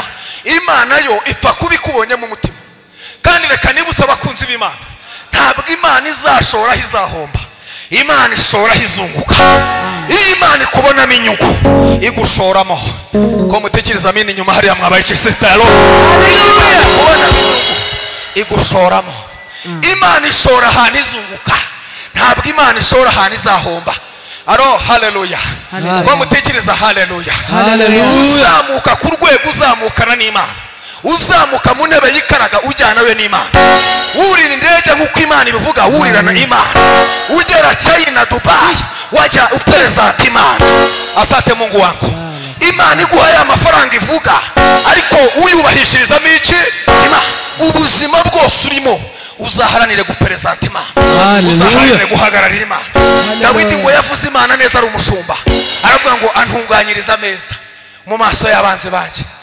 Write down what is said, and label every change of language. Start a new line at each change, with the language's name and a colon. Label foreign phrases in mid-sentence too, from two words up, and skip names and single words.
Kinyarwanda: Imana yo ipfa kubikubonye mu mutima. Kandi reka nibutse abakunzi b'Imana, ntabwo Imana izashora izahomba, Imana ishora izunguka. Imana ikubonamo inyungu igushoramo, ko mutekereza mini nyuma hariya mwabaye
English: sister alone.
Kinyarwanda: Imana ikubonamo igushoramo. Imana ishora ahantu izunguka, ntabwo Imana ishora ahantu izahomba. Haleluya. Ko mutekereza haleluya. Uzamuka ku rwego uzamukana n'Imana, uzamuka mu ntebe y'ikaraga ujyana we n'Imana, urira indege nk'uko Imana ibivuga wurirana Imana, ugera China Dubai wajya uperezanta Imana.
Swahili: Asante Mungu wangu,
Kinyarwanda: Imana iguhaye amafaranga ivuga, ariko uyubahishirizamo iki? Imana. Ubuzima bwose urimo uzaharanire guperezanta Imana, uzaharanire guhagararira Imana. Dawidi ngo yavuze Imana neza ari umushumba, aravuga ngo antunganyiriza ameza mu maso y'abanzi banjye.